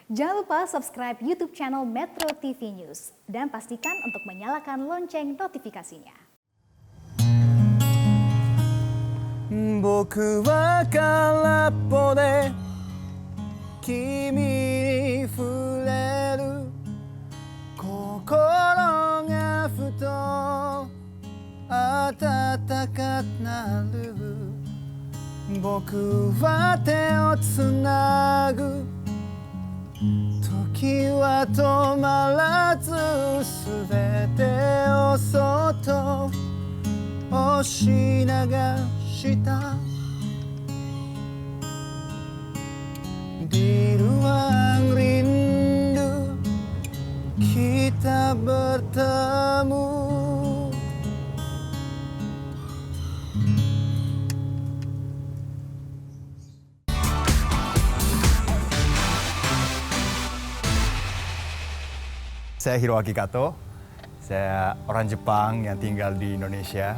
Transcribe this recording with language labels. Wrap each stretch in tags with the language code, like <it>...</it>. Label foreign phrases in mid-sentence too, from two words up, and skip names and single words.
<id>Jangan lupa subscribe YouTube channel Metro TV News dan pastikan untuk menyalakan lonceng notifikasinya.</id> <ja>僕は空っぽで君に触れる心がふと温かくなる僕は手をつなぐ時は止まらず全てをそっと押し流した</ja> <id>di ruang rindu kita bertemu. Saya Hiroaki Kato, saya orang Jepang yang tinggal di Indonesia.</id>